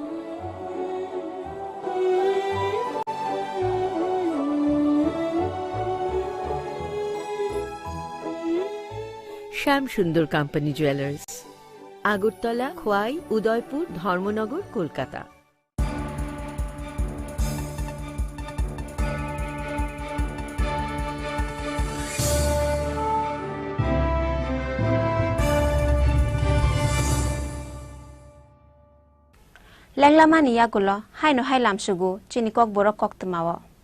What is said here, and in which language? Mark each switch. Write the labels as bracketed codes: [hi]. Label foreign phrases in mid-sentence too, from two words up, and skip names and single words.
[bn] শ্যাম সুন্দর কোম্পানি জুয়েলার্স আগরতলা খোয়াই উদয়পুর ধর্মনগর কলকাতা [trp] lenglamani yagulo haino hailam sugu chinikok borok koktmawo